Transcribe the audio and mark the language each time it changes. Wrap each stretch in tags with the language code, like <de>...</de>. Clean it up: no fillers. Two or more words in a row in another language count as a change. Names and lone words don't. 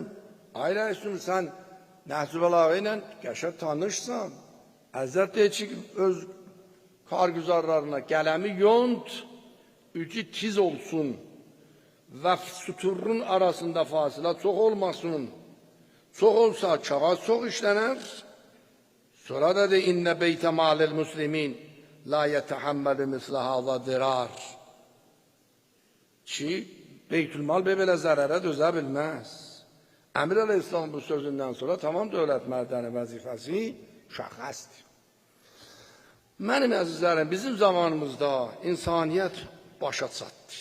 <az>Ayrı Cümhur, sən Nəhcü Bəlağı ilə qəşəng tanışsan, Əzzət deyir ki, öz kargüzarlarına qələmi yont, ucu tiz olsun və süturun arasında fasilə çox olmasın. Çox olsa kağız çox işlənər. Sonra da de</az> <ar>إن بيت مال المسلمين لا يتحمل مثل هذا الضرار.</ar> <az>Ki beytülmal belə zərərə dözə bilməz. Əmir Əleyhisselam bu sözündən sonra tamam dövlət mərdəni vəzifəsi şəxəsdir. Mənim əzizlərim, bizim zamanımızda insaniyyət başa çatdı.</az>